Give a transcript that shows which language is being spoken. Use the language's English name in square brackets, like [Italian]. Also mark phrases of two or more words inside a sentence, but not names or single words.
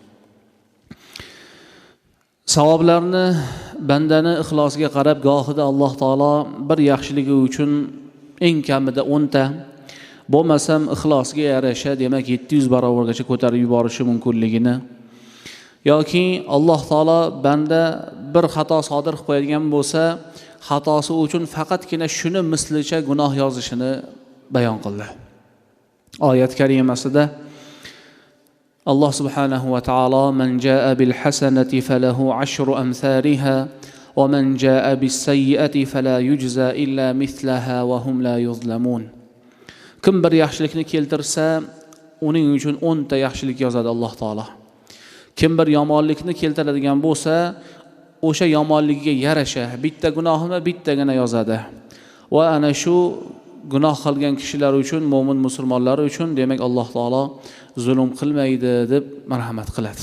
[Uzbek] Savoblarni bandani ixlosiga qarab gohida Alloh taolo bir yaxshiligi uchun eng kamida 10 ta, bo'lmasam ixlosga yarasha demak 700 barobargacha ko'tarib yuborishi mumkinligini, yoki Alloh taolo banda bir xato sodir qilib qo'yadigan bo'lsa, xatosi uchun faqatgina shuni mislicha gunoh yozishini bayon qildi. Oyat karimasida [Arabic] الله سبحانه وتعالى من جاء بالحسنة فله عشر أمثالها ومن جاء بالسيئة فلا يجزى إلا مثلها وهم لا يظلمون. [Uzbek] Kim bir yaxshilikni keltirsa, uning uchun 10 ta yaxshilik yozadi Alloh taolo. Kim bir yomonlikni keltiradigan bo'lsa, o'sha yomonligiga yarasha bitta gunohini bittagina yozadi. Va ana shu gunoh qilgan kishilar uchun, mo'min musulmonlar uchun demak Alloh taolo zulm qilmaydi deb marhamat qiladi.